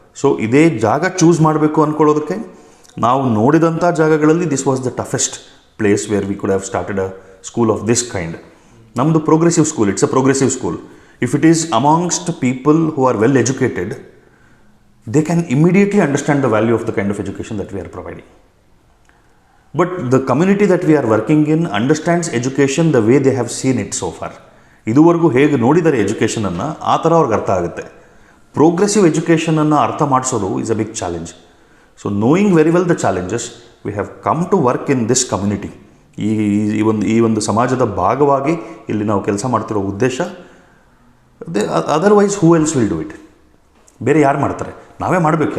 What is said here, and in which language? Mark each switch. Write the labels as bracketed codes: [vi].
[kn] So ಇದೇ ಜಾಗ choose ಮಾಡಬೇಕು ಅಂದ್ಕೊಳ್ಳೋದಕ್ಕೆ ನಾವು ನೋಡಿದಂಥ ಜಾಗಗಳಲ್ಲಿ [en] This was the toughest place where we could have started a school of this kind. [kn] ನಮ್ಮದು progressive school, [en] It's a progressive school. If it is amongst people who are well educated, they can immediately understand the value of the kind of education that we are providing. But the community that we are working in understands education the way they have seen it so far. [kn] ಇದುವರೆಗೂ ಹೇಗೆ ನೋಡಿದ್ದಾರೆ ಎಜುಕೇಷನನ್ನು, ಆ ಥರ ಅವ್ರಿಗೆ ಅರ್ಥ ಆಗುತ್ತೆ. Progressive ಎಜುಕೇಷನನ್ನು ಅರ್ಥ ಮಾಡಿಸೋದು [en] Is a big challenge. So knowing very well the challenges, we have come to work in this community. [kn] ಈ ಒಂದು ಸಮಾಜದ ಭಾಗವಾಗಿ ಇಲ್ಲಿ ನಾವು ಕೆಲಸ ಮಾಡ್ತಿರೋ ಉದ್ದೇಶ, [en] Otherwise who else will do it? [kn] ಬೇರೆ ಯಾರು ಮಾಡ್ತಾರೆ? ನಾವೇ ಮಾಡಬೇಕು.